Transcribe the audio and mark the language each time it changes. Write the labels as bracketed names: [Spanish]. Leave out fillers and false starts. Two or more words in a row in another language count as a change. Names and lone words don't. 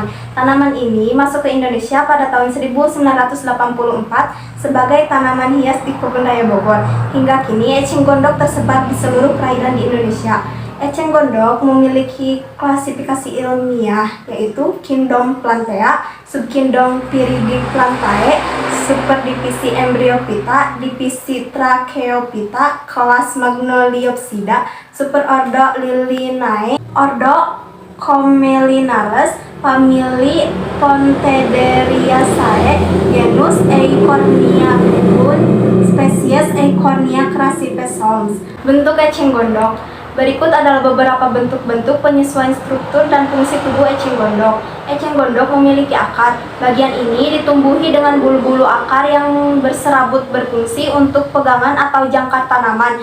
[Indonesian] Tanaman ini masuk ke Indonesia pada tahun 1984 sebagai tanaman hias di Kebun Raya Bogor. Hingga kini eceng gondok tersebar di seluruh perairan di Indonesia. Eceng gondok memiliki klasifikasi ilmiah yaitu Kingdom Plantae, Subkingdom Viridiplantae, Superdivisi Embryophyta, Divisi Tracheophyta, kelas Magnoliopsida, Superordo Lilinae, Ordo Commelinales, famili Pontederiaceae, genus Eichhornia Pepun, spesies Eichhornia crassipes Holmes. Bentuk eceng gondok. Berikut adalah beberapa bentuk-bentuk penyesuaian struktur dan fungsi tubuh eceng gondok. Eceng gondok memiliki akar. Bagian ini ditumbuhi dengan bulu-bulu akar yang berserabut berfungsi untuk pegangan atau jangkar tanaman.